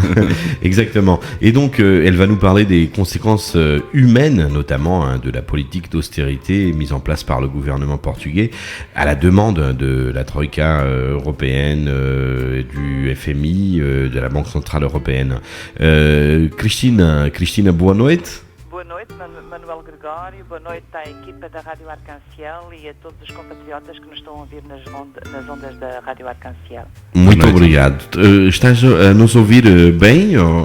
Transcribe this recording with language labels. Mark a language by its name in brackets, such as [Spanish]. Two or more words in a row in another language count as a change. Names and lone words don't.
[French] Exactement. Et donc elle va nous parler des conséquences humaines, notamment de la politique d'austérité mise en place par le gouvernement portugais à la demande de la Troïka européenne, du FMI, de la Banque Centrale Européenne. [Portuguese] Cristina, boa noite. Boa noite, Manuel Gregório, boa noite à equipa da Rádio Arcanciel e a todos os compatriotas que nos estão a ouvir nas ondas da Rádio Arcanciel. Muito obrigado. Estás a nos ouvir bem? Ou...